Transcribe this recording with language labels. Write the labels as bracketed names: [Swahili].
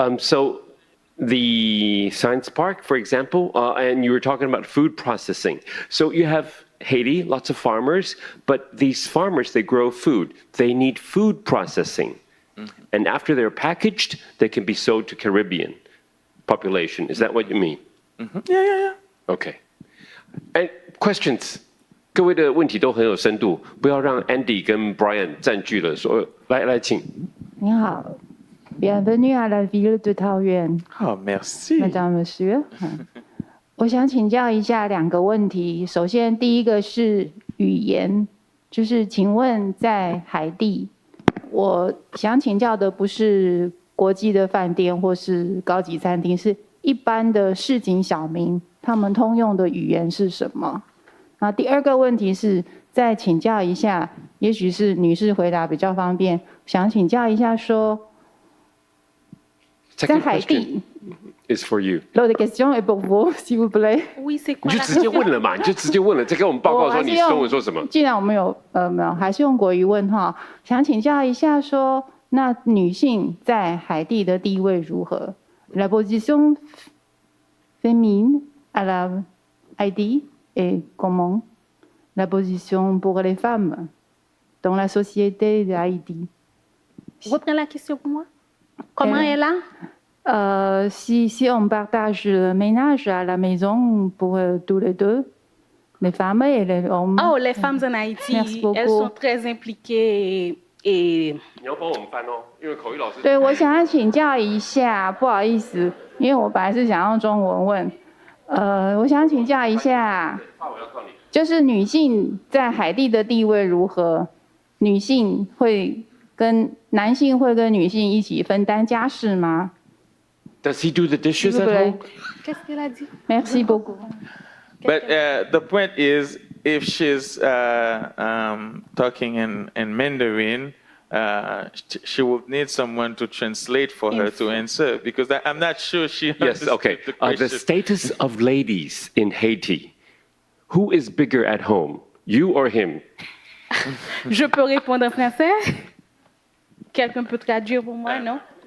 [English] So the science park, for example, and you were talking about food processing. So you have Haiti, lots of farmers, but these farmers, they grow food. They need food processing. Mm-hmm. And after they're packaged, they can be sold to Caribbean population. Is that what you mean? Mm-hmm. Yeah. Okay. And questions? [Chinese] 各位的问题都很有深度，不要让 Andy 跟 Brian 占据了所有。来，请。你好 [French] ，Bienvenue à la ville de Taoyuan. Oh, merci. Madame, Monsieur. [Chinese] 我想请教一下2个问题。首先，第一个是语言，就是请问在海地，我想请教的不是国际的饭店或是高级餐厅，是一般的市井小民，他们通用的语言是什么？那第2个问题是再请教一下，也许是女士回答比较方便，想请教一下说，在海地。 [English] Is for you. [French] L'autre question est pour vous, s'il vous plaît. Oui, c'est quoi [Chinese] 你就直接问了嘛，你就直接问了，再跟我们报告说你中文说什么。既然我们有没有，还是用国语问哈，想请教一下说，那女性在海地的地位如何 ？ [French] La position féminine à la Haïti est comment? La position pour les femmes dans la société de Haïti. Reprends la question pour moi. Comment est là? Si on partage le ménage à la maison pour tous les deux, les femmes et les hommes. Oh, les femmes en Haïti, elles sont très impliquées et [Chinese] 你要帮我们翻哦，因为口语老师。对，我想要请教一下，不好意思，因为我本来是想用中文问，我想请教一下，就是女性在海地的地位如何？女性会跟男性会跟女性一起分担家事吗？ [English] Does he do the dishes at home? [French] qu'est-ce qu'elle a dit? Merci beaucoup. [English] But the point is, if she's talking in Mandarin, she will need someone to translate for her to answer, because I'm not sure she Yes, okay. understood the question. The status of ladies in Haiti. Who is bigger at home, you or him? [French] Je peux répondre en français? Quelqu'un peut traduire pour moi, non?